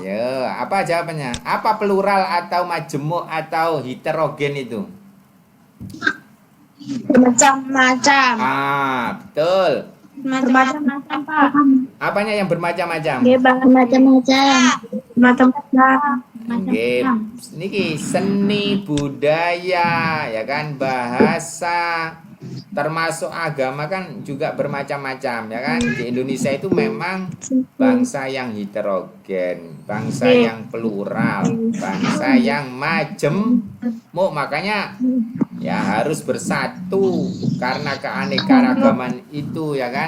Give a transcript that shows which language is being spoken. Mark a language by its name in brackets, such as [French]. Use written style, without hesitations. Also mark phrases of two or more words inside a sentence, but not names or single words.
[Indonesian] Ayo, apa jawabannya? Apa plural atau majemuk atau heterogen itu? Bermacam-macam. Betul. Bermacam-macam, Pak. Apanya yang bermacam-macam? Bermacam-macam. Macam-macam. [Balinese] Nggih, niki [Indonesian] seni budaya ya kan, bahasa termasuk agama kan juga bermacam-macam ya kan. Di Indonesia itu memang bangsa yang heterogen, bangsa yang plural, bangsa yang majemuk, makanya ya harus bersatu karena keanekaragaman itu ya kan.